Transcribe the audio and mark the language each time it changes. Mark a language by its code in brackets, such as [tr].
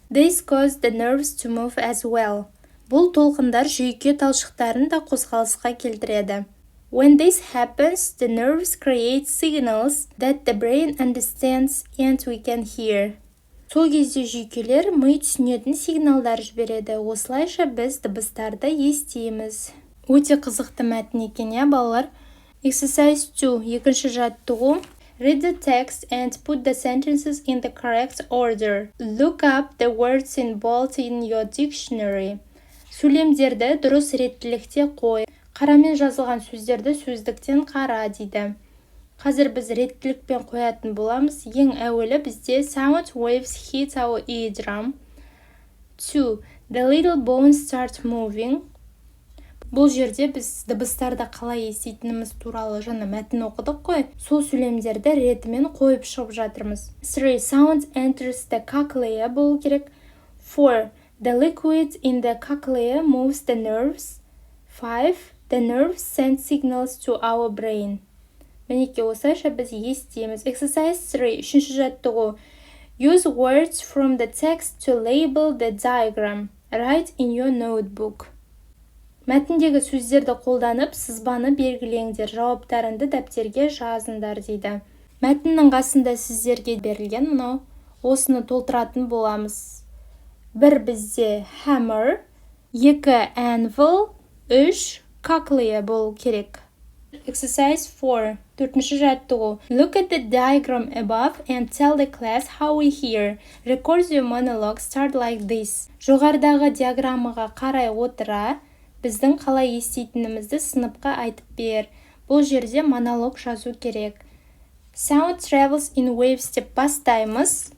[en] This causes the nerves to move as well. [kk] Бұл толқындар жүйке талшықтарын да қозғалысқа келтіреді. [en] When this happens, the nerves create signals that the brain understands and we can hear. [kk] Сол кезде жүйкелер ми түсінетін сигналдар жібереді. Осылайша біз дыбыстарды естиміз. Өте қызықты мәтін екен, балалар. [en] Exercise 2, [kk] екінші жаттығу. [en] Read the text and put the sentences in the correct order. Look up the words in bold in your dictionary. [kk] Сөйлемдерді дұрыс реттілікте қой. Қарамен жазылған сөздерді сөздіктен қара дейді. Қазір біз реттілікпен қоятын боламыз. Ең әуелі бізде [en] sound waves hit our eardrum. 2. The little bones start moving. [kk] Бұл жерде біз дыбыстарды қалай еститініміз туралы жаңа мәтін оқыдық қой. Сол сөйлемдерді ретімен қойып шығып жатырмыз. 3. [en] Sound enters the cochlea [kk] болу керек. [en] 4. The liquid in the cochlea moves the nerves. 5. The nerves send signals to our brain. [kk] Мінеке осылайша біз естиміз. [en] Exercise 3. [kk] Үшінші жаттығу. [en] Use words from the text to label the diagram. Write in your notebook. [kk] Мәтіндегі сөздерді қолданып, сызбаны белгілеңдер. Жауаптарыңды дәптерге жазыңдар дейді. Мәтіннің қасында сіздерге берілген мынау. Осыны толтыратын боламыз. 1 бізде hammer, 2 anvil, 3 cochlea болу керек. [en] Exercise 4. [kk] Төртінші жаттығу. [en] Look at the diagram above and tell the class how we hear. Record your monologue. Start like this. [kk] Жоғарыдағы диаграммаға қарай отыра, біздің қалай еститінімізді сыныпқа айтып бер. Бұл жерде монолог жазу керек. [en] Sound travels in waves [kk] деп бастаймыз.